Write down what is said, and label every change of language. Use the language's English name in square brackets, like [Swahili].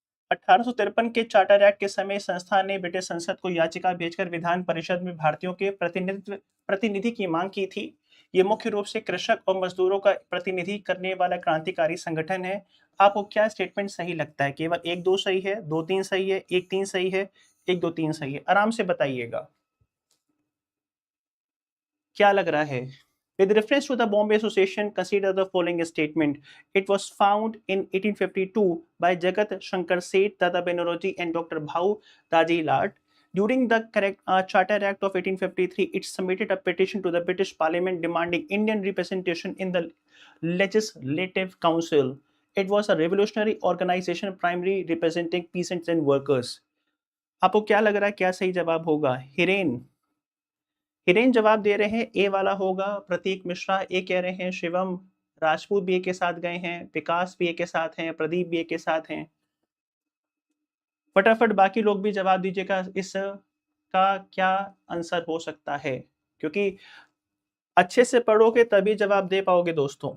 [Hindi] 1853 के charter act के समय संस्था ने ब्रिटिश संसद को याचिका भेजकर विधान परिषद में भारतीयों के प्रतिनिधि की मांग की थी। ये मुख्य रूप से कृषक और मजदूरों का प्रतिनिधि करने वाला क्रांतिकारी संगठन है। आपको क्या स्टेटमेंट सही लगता है? केवल 1-2 सही है, 2-3 सही है, 1-3 सही है, 1-2-3 सही है? आराम से बताइएगा। क्या लग रहा है? [English] With reference to the Bombay Association, consider the following statement. It was found in 1852 by Jagat Shankar Seth, Dada Banerjee and Dr. Bhau Daji Lad. During the Charter Act of 1853, it submitted a petition to the British Parliament demanding Indian representation in the Legislative Council. It was a revolutionary organization primarily representing peasants and workers. [Hindi] आपको क्या लग रहा है क्या सही जवाब होगा? हिरेन जवाब दे रहे हैं ए वाला होगा। प्रतीक मिश्रा ए कह रहे हैं। शिवम राजपूत भी ए के साथ गए हैं। विकास भी ए के साथ हैं। प्रदीप भी ए के साथ हैं। फटाफट बाकी लोग भी जवाब दीजिएगा, इसका क्या आंसर हो सकता है, क्योंकि अच्छे से पढ़ोगे तभी जवाब दे पाओगे दोस्तों।